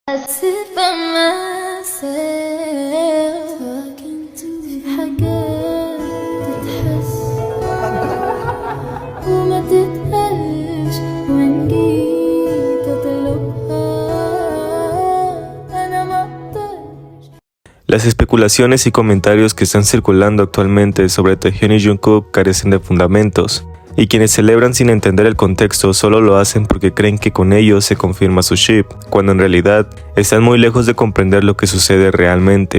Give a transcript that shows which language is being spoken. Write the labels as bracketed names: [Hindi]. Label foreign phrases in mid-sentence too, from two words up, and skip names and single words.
[English] sit by myself talking to [Arabic] حاجات تتحس وما تتقالش وإن جيت أطلبها أنا ما أقدرش. [Spanish] Las especulaciones y comentarios que están circulando actualmente sobre Taehyun y Jungkook carecen de fundamentos, y quienes celebran sin entender el contexto solo lo hacen porque creen que con ello se confirma su ship, cuando en realidad están muy lejos de comprender lo que sucede realmente.